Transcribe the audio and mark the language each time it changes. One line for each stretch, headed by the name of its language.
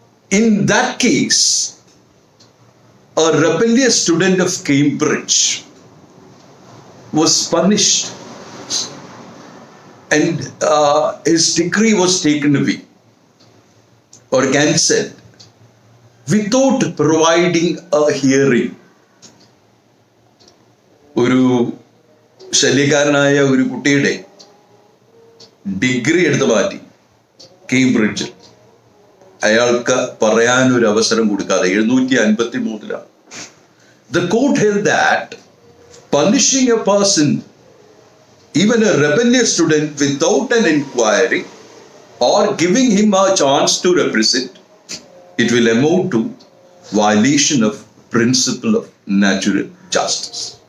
English: In that case, a rebellious student of Cambridge was punished and his degree was taken away or cancelled without providing a hearing.
Malayalam: ഒരു ശല്യക്കാരനായ ഒരു കുട്ടിയുടെ degree എടുത്തു മാറ്റി കേംബ്രിഡ്ജിൽ. അയാൾക്ക് പറയാനൊരു അവസരം കൊടുക്കാതെ
English: 753 The court held that punishing a person, even a rebellious student, without an inquiry or giving him a chance to represent, it will amount to violation of principle of natural justice.